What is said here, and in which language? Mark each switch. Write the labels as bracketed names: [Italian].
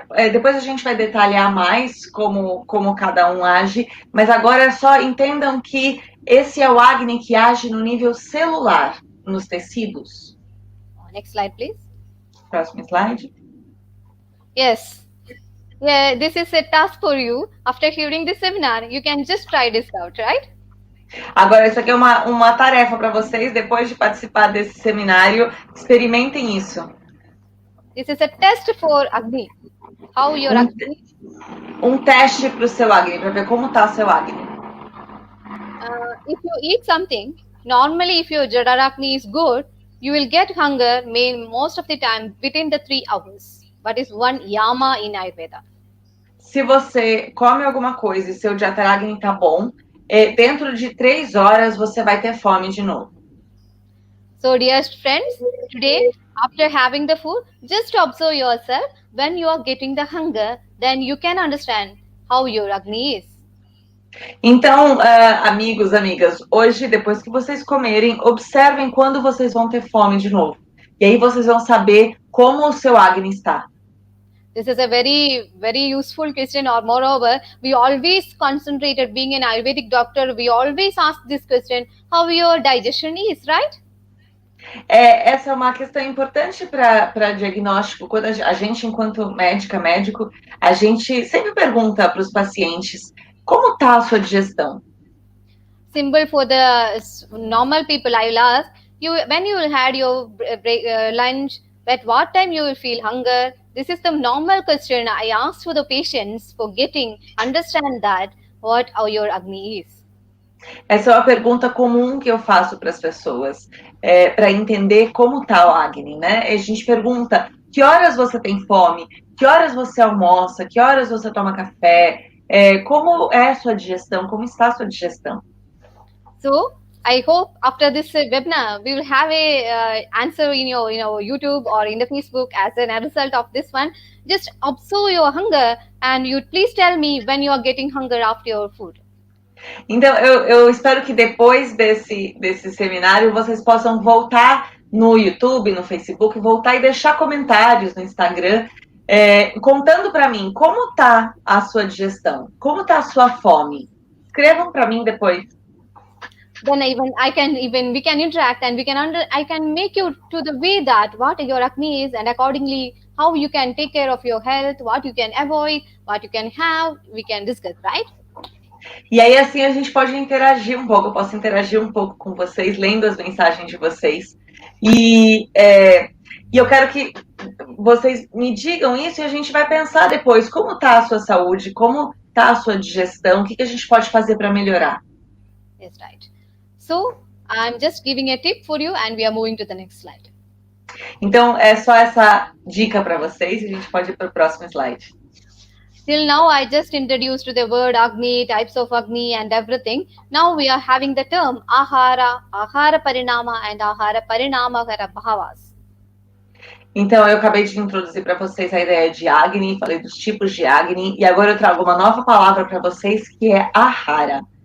[Portuguese] Depois a gente vai detalhar mais como cada um age, mas agora só entendam que esse é o Agni que age no nível celular, nos tecidos. [English] Next slide, please. [Portuguese] Próximo slide. [English] Yes. Yeah, this is a task for you. After hearing this seminar, you can just try this out, right? [Portuguese] Agora, isso aqui é uma tarefa para vocês, depois de participar desse seminário, experimentem isso. [English] This is a test for Agni. How your Agni? [Portuguese] Teste para o seu Agni, para ver como está o seu Agni. [English] If you eat something, normally if your Jadaragni is good, you will get hunger most of the time within the 3 hours. But it's one yama in Ayurveda. [Portuguese] Se você come alguma coisa e seu Jadaragni está bom, dentro de 3 horas você vai ter fome de novo. [English] So dear friends, today after having the food, just observe yourself. When you are getting the hunger, then you can understand how your Agni is. [Portuguese] Então, amigos, amigas, hoje, depois que vocês comerem, observem quando vocês vão ter fome de novo. E aí vocês vão saber como o seu Agni está. [English] This is a very, very useful question. Or moreover, we always concentrated, being an Ayurvedic doctor, we always ask this question, how your digestion is, right? [Portuguese] Essa é uma questão importante para diagnóstico. Quando a gente, enquanto médico, a gente sempre pergunta para os pacientes como está a sua digestão. [English] Simple for the normal people, I will ask you when you had your lunch, at what time you will feel hunger. This is the normal question I ask for the patients for understand that what your Agni is. [Portuguese] Essa é uma pergunta comum que eu faço para as pessoas, para entender como está o Agni, né? A gente pergunta, que horas você tem fome? Que horas você almoça? Que horas você toma café? Como é a sua digestão? Como está a sua digestão? [English] So, I hope after this webinar, we will have a answer in your YouTube or in the Facebook as a result of this one. Just observe your hunger and you please tell me when you are getting hunger after your food. [Portuguese] Então, eu espero que depois desse seminário vocês possam voltar no YouTube, no Facebook, voltar e deixar comentários no Instagram, contando para mim como tá a sua digestão, como tá a sua fome. Escrevam para mim depois. [English] Then we can interact, and I can make you to the way that what your Agni is, and accordingly how you can take care of your health, what you can avoid, what you can have, we can discuss, right? [Portuguese] E aí assim a gente pode interagir um pouco, eu posso interagir um pouco com vocês, lendo as mensagens de vocês. E eu quero que vocês me digam isso e a gente vai pensar depois como está a sua saúde, como está a sua digestão, o que a gente pode fazer para melhorar. [English] Yes, right. So, I'm just giving a tip for you and we are moving to the next slide. [Portuguese] Então, é só essa dica para vocês e a gente pode ir para o próximo slide. [English] Till now, I just introduced the word Agni, types of Agni and everything. Now we are having the term Ahara, Ahara Parinama and Ahara Parinama Bhavas. [Portuguese] Então, eu acabei de introduzir para vocês a ideia de Agni, falei dos tipos de Agni, e agora eu trago uma nova palavra para vocês, que é Ahara.